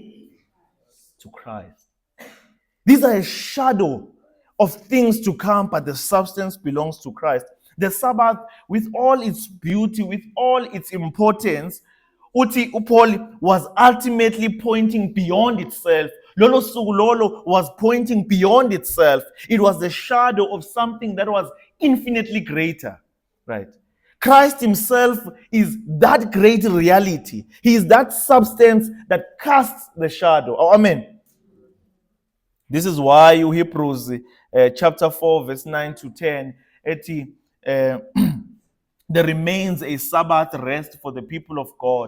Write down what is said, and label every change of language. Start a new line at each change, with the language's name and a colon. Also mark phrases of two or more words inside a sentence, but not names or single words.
English: To Christ. These are a shadow of things to come, but the substance belongs to Christ. The Sabbath, with all its beauty, with all its importance, Paul was ultimately pointing beyond itself.
Zulu: Lolo suku lolo
English: was pointing beyond itself. It was the shadow of something that was infinitely greater. Right? Christ himself is that great reality. He is that substance that casts the shadow. Oh, amen. This is why you Hebrews chapter 4 verse 9 to 10 there remains a Sabbath rest for the people of God.